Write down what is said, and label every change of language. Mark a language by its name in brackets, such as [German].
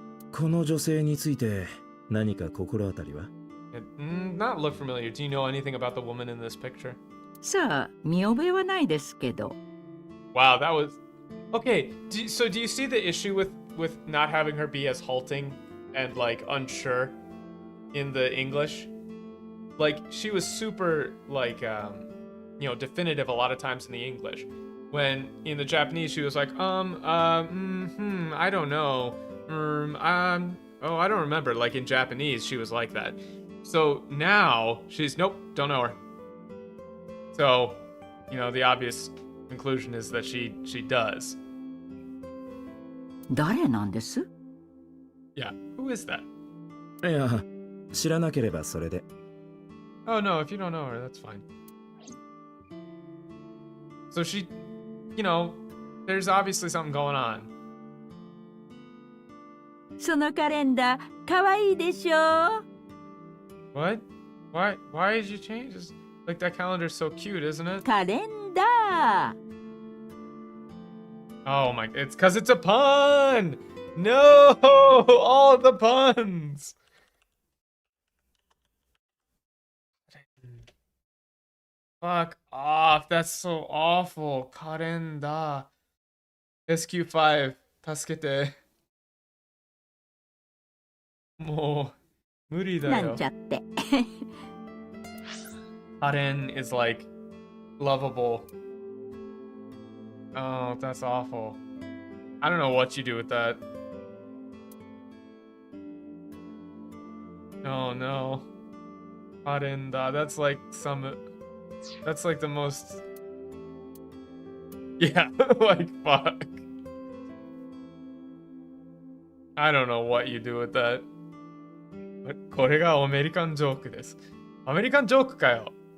[Japanese] この女性について何か心当たりは? [English] Not look familiar. Do you know anything about the woman in this picture? [Japanese] さあ、見覚えはないですけど。 [English] Wow, that was... Okay, so do you see the issue with not having her be as halting and, like, unsure in the English? Like, she was super, like, you know, definitive a lot of times in the English. When in the Japanese, she was like, I don't know. Oh, I don't remember. Like, in Japanese, she was like that. So now, she's, nope, don't know her. So, you know, the obvious conclusion is that she does. [Japanese] 誰なんです? [English] Yeah, who is that? [Japanese] いや、知らなければそれで。 [English] Oh no, if you don't know her, that's fine. So she, you know, there's obviously something going on. [Japanese] そのカレンダー、かわいいでしょ? [English] What? Why did you change this? Like, that calendar's so cute, isn't it? [Japanese] カレンダー! [English] Oh my, it's because it's a pun! No! All the puns! Fuck off, that's so awful. Karenda. [Japanese] SQ5, 助けて. もう無理だよ。なんちゃって。 [English] Karen is like lovable. Oh, that's awful. I don't know what you do with that. Oh no. Arenda, that's like some... That's like the most... Yeah, like, fuck. I don't know what you do with that. [Japanese] これがアメリカンジョークです。アメリカンジョークかよ。